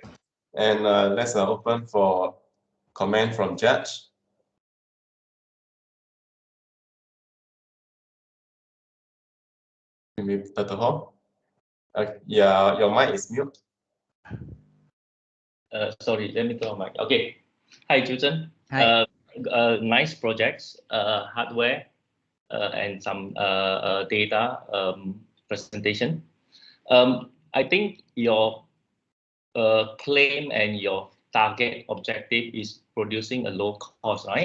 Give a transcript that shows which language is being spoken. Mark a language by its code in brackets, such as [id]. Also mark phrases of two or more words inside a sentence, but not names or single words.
[en] And let's open for comment from Judge. Maybe Dr. Hong. Yeah, your mic is mute. Sorry, let me turn on mic. Okay. Hi, Jusen. Hi. Nice projects, hardware, and some data presentation. I think your claim and your target objective is producing a low cost, right?